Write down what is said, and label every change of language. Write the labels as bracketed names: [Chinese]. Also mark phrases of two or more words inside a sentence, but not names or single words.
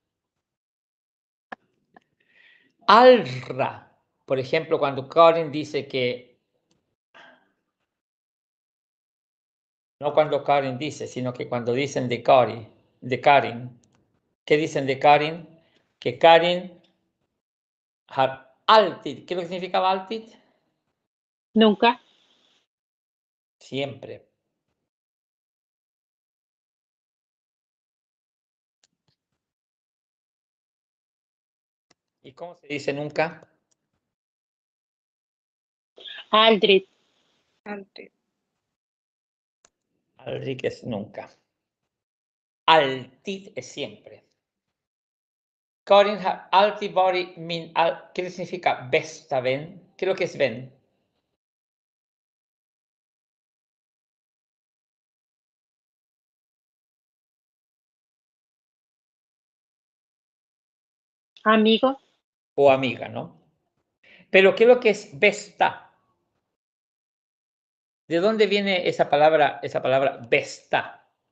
[Spanish] Alra, por ejemplo, cuando Karin dice que, no cuando Karin dice, sino que cuando dicen de Karin, ¿qué dicen de Karin? [Swedish] Que Karin har alltid, [Spanish] ¿qué es lo que significaba alltid? Nunca. Siempre. ¿Y cómo se dice nunca? [Swedish] Aldrich. [Spanish] Aldrig es nunca. Alltid es siempre. [Swedish] Karin har alltid varit [Spanish] ¿qué significa [Swedish] bästa vän? [Spanish] ¿Qué es lo que es vän? Amigo. O amiga, ¿no? Pero ¿qué es lo que es bästa? ¿De dónde viene esa palabra bästa?